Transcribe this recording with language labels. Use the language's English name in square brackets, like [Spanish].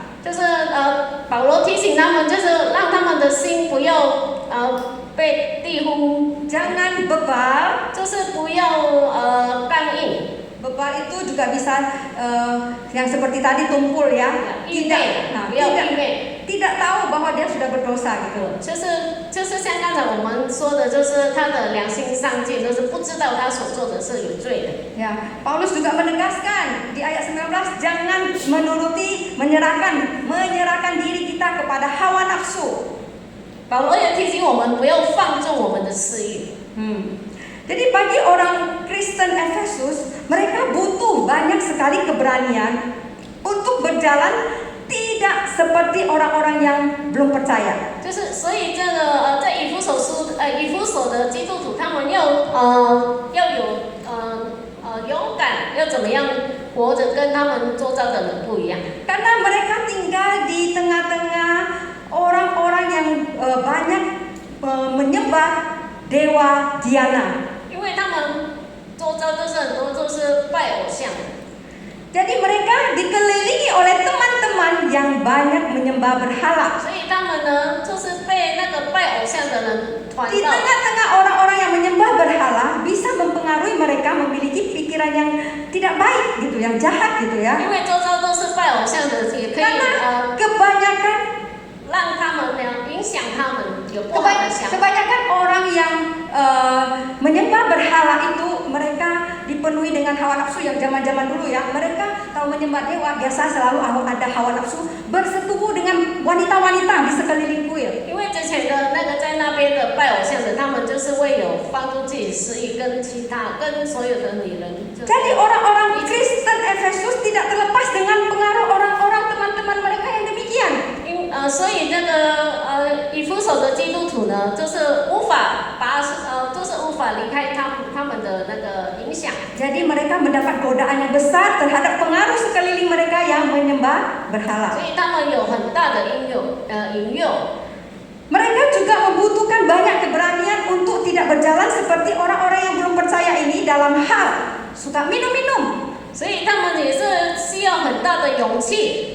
[Chinese] 就是保罗提醒他们，就是让他们的心不要被地呼， [Indonesian] Jangan bebal. [Chinese] 就是不要刚硬。 [Indonesian] Bebal itu juga bisa yang seperti tadi tumpul ya. [Chinese] 愚昧，不要愚昧。 [Indonesian] tidak tahu bahwa dia sudah berdosa gitu. [Chinese] 就是像刚才我们说的，就是他的良心上进，就是不知道他所做的是有罪的。 [Indonesian] Ya, Paulus juga menegaskan di ayat 19, jangan menyerahkan diri kita kepada hawa nafsu. [Chinese] 保罗也提醒我们不要放纵我们的私欲。 [Indonesian] Jadi bagi orang Kristen Efesus, mereka butuh banyak sekali keberanian untuk berjalan tidak seperti orang-orang yang belum percaya. [Chinese] 就是所以这个在以弗所的基督徒，他们要有勇敢，要怎么样活着跟他们周遭的人不一样。 [Indonesian] Karena mereka tinggal di tengah-tengah orang-orang yang banyak menyembah dewa Diana. [Chinese] 因为他们周遭都是很多都是拜偶像的。 [Indonesian] Jadi mereka dikelilingi oleh teman-teman yang banyak menyembah berhala. [Chinese] 所以他们呢，就是被那个拜偶像的人团 [Indonesian] Di [Chinese] 到。 [Indonesian] tengah-tengah orang-orang yang menyembah berhala bisa mempengaruhi mereka memiliki pikiran yang tidak baik gitu, yang jahat gitu ya. [Chinese] 因为周遭都是拜偶像的，也可以 [Indonesian] Karena kebanyakan [Chinese] 让他们呢影响他们有不好的想法。 [Indonesian] kebanyakan orang yang menyembah berhala itu mereka dipenuhi dengan hawa nafsu yang zaman-zaman dulu ya. Mereka kalau menyembah dewa biasa selalu ada hawa nafsu bersetubuh dengan wanita-wanita di sekeliling kuil. [Chinese] 因为之前的那个在那边的拜偶像的，他们就是会有放纵自己私欲，跟所有的女人。 [Indonesian] Jadi orang-orang Kristen Efesus tidak terlepas dengan pengaruh orang-orang teman-teman mereka yang demikian. [Chinese] 所以那个以弗所的基督徒呢，就是无法离开他们的那个影响。 [Indonesian] Jadi mereka mendapat godaan yang besar terhadap pengaruh sekeliling mereka yang menyembah berhala. [Chinese] 所以他们有很大的引诱。 [Indonesian] Mereka juga membutuhkan banyak keberanian untuk tidak berjalan seperti orang-orang yang belum percaya ini dalam hal suka minum-minum. [Chinese] 所以他们也是需要很大的勇气，